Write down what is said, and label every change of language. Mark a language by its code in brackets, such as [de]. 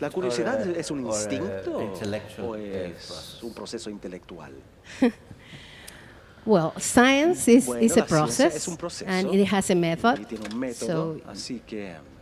[es] ¿La curiosidad es un instinto o es un proceso intelectual? [en] Well, science is a process, and it has a method. [es] Y tiene un método, así que